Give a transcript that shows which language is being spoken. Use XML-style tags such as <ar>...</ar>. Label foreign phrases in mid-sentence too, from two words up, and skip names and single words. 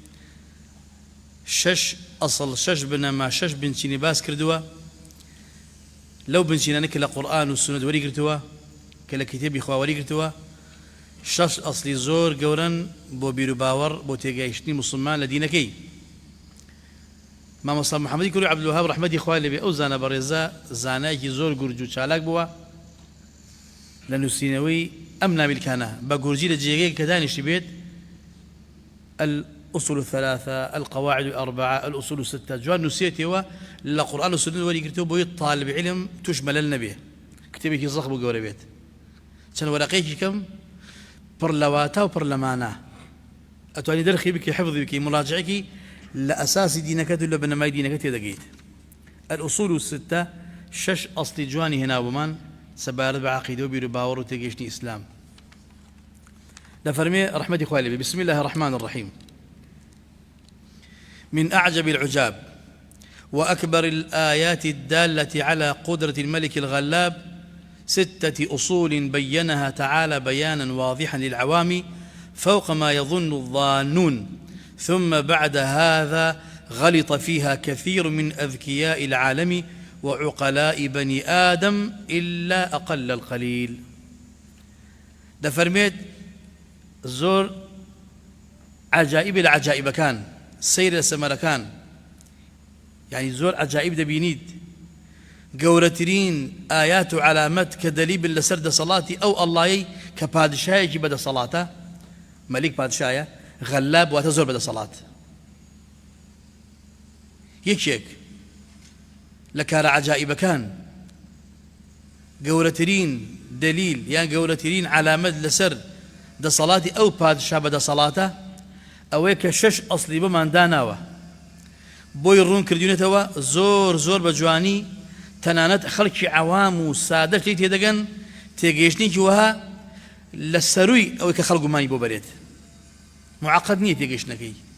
<ckb>شش بنەما شش بنچینی باس کردووە لەو بنچینانە کە لە قورئان و سونەت وەری گرتووە کە لە کتێبی خوا وەری گرتووە شش ئەسڵی زۆر گەورن بۆ بیر و باوەڕ بۆ تێگەیشتنی موسڵمان لە دینەکەی. مامۆستا محەممەدی کوڕی عەبدولوەهاب ڕەحمەتی خوای لێبێ ئەو زانە بەڕێزە زانایەکی زۆر گورج و چالاک بووە لە نووسینەوەی ئەم نامیلکانە بە گورجی لە جێگەیەک کە دانیشتی بێت</ckb> <ar>الأصول الثلاثة القواعد الأربعة الأصول الستة</ar> <ckb>جوان نووسێتەوە لە قورئان و سونەت وەری گرتووە بۆی</ckb> <ar>طالب علم</ar> <ckb>توش مەلەل نەبێ کتێبێکی زەخم و گەورە بێت چەند وەرەقەیەکی کەم پڕ لە واتە و پڕ لە مانە ئەتوانی دەرخی بکەی حفظی بکەی مراجعەکی لە ئەساسی دینەکەت و لە بنەمای دینەکەت تێدەگەیت.</ckb> <ar>الأصول الستة</ar> <ckb>شش ئەسڵی جوانی هێناوبمان سەبارەت بە عەقیدە و بیر و باوەڕ و تێگەیشتنی ئیسلام. دەفەرمێ ڕەحمەتی خوای لێبێ</ckb> <ar>بسم الله الرحمن الرحيم من أعجب العجاب وأكبر الآيات الدالة على قدرة الملك الغلاب 6 أصول بينها تعالى بيانا واضحا للعوام فوق ما يظن الظانون ثم بعد هذا غلط فيها كثير من أذكياء العالم وعقلاء بني آدم إلا أقل القليل.</ar> <ckb>دفرميت زور</ckb> <ar>عجائب العجائب</ar> <ckb>كان سير السمركان يعني زور عجائب دبينيد گەورەترین ئايات و علامەت کە دەلیل لەسەر دەسەڵاتی ئەو ئەڵڵایەی کە پادشایەکی بەدەسەڵاتە مەلیک پادشایە غەلاب واتە زۆر بەدەسەڵات یەکێک لە کارە عەجائیبەکان گەورەترین دەلیل یان گەورەترین علامەت لەسەر دەسەڵاتی ئەو پادشا بەدەسەڵاتە ئەوەیە کە شش ئەسڵی بەمان داناوە بۆی ڕوون کردوونێتەوە زۆر زۆر بە جوانی تەنانەت خەڵکی عەوام و سادەش لێی تێدەگەن تێگەیشتنێکی وەها لە سەرووی ئەوەی کە خەڵک گومانی بۆ بەرێت معەقەد نییە تێگەیشتنەکەی.</ckb>